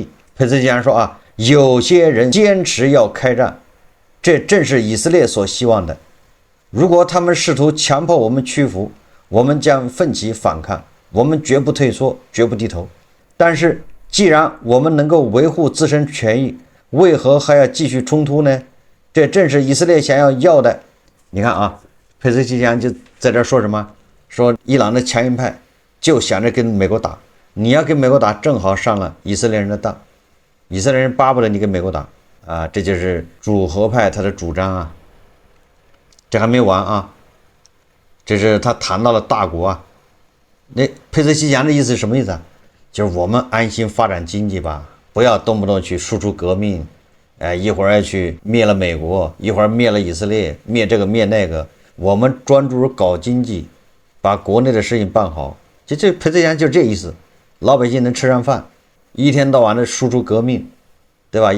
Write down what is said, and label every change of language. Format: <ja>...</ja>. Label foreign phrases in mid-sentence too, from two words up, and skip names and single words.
<zh>佩澤西奇揚說啊，有些人堅持要開戰，這正是以色列所希望的。如果他們試圖強迫我們屈服，我們將奮起反抗，我們絕不退縮，絕不低頭。但是既然我們能夠維護自身權益，為何還要繼續衝突呢？這正是以色列想要的。你看啊，佩泽西奇揚就在這說什麼？說伊朗的強硬派就想着跟美國打，你要跟美國打，正好上了以色列人的當，以色列人巴不得你跟美國打啊，這就是主和派他的主張啊。這還沒完啊，這是他談到了大國啊。那佩澤西奇揚的意思是什麼意思啊？就是我們安心發展經濟吧，不要動不動去輸出革命，一會兒要去滅了美國，一會兒滅了以色列，滅這個滅那個，我們專注於搞經濟，把國內的事情辦好。這佩澤西奇揚就是這意思，老百姓能吃上飯，一天到晚的輸出革命，對吧？</zh>